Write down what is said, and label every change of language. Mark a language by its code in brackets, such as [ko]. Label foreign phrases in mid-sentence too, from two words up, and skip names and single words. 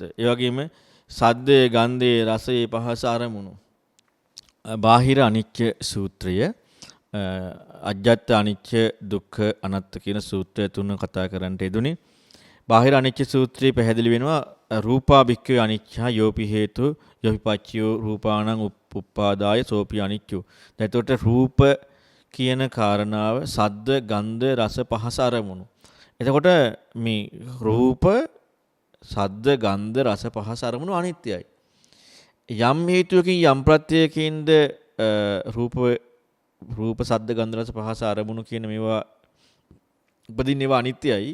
[si] ඒ වගේම සද්දේ ගන්ධේ රසේ පහස අරමුණු. බාහිර අනිච්ච සූත්‍රය අජ්ජත් අනිච්ච දුක්ඛ අනාත්ත කියන සූත්‍රය තුන කතා කරන්නට යෙදුනේ. බාහිර අනිච්ච සූත්‍රයේ පැහැදිලි වෙනවා [pi] රූපා භික්ඛවේ අනිච්චා යෝපි හේතු යෝපි පච්චයෝ රූපාණං උප්පාදාය සෝපි අනිච්චෝ. [si] එතකොට රූප කියන කාරණාව සද්ද ගන්ධ රස පහස අරමුණු. එතකොට මේ රූප සද්ද ගන්ධ රස පහස අරමුණු අනිත්‍යයි. යම් හේතුවකින් යම් ප්‍රත්‍යයකින්ද රූප සද්ද ගන්ධ රස පහස අරමුණු කියන මේවා උපදින්න ඒවා අනිත්‍යයි.